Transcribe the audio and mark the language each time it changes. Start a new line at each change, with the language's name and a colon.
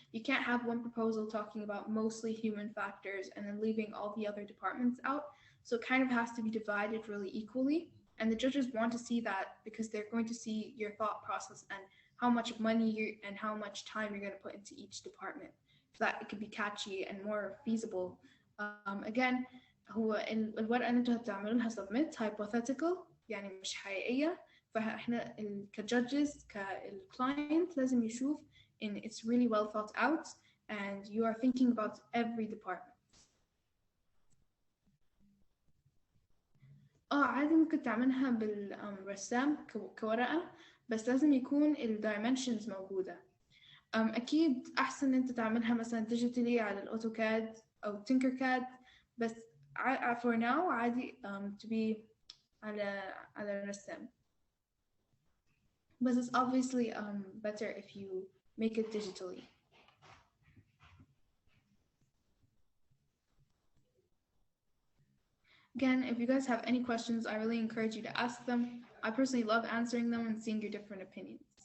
English: You can't have one proposal talking about mostly human factors and then leaving all the other departments out. So it kind of has to be divided really equally. And the judges want to see that because they're going to see your thought process and how much money and how much time you're going to put into each department so that it could be catchy and more feasible.
Arabic: Again, هو الورقة اللي انتوا هتعملونها submit hypothetical يعني مش حقيقية. فاحنا كجudges كالclient لازم يشوف
English: in it's really well thought out and you are thinking about every department.
Arabic: عادي ممكن تعملها بالرسام كورقة بس لازم يكون الدايمنشنز موجودة. أكيد أحسن أنت تعملها مثلا digitally على الأوتوكاد أو تينكركاد بس
English: for now
Arabic: عادي
English: to be
Arabic: على الرسام.
English: But it's obviously better if you make it digitally. Again, if you guys have any questions, I really encourage you to ask them. I personally love answering them and seeing your different opinions.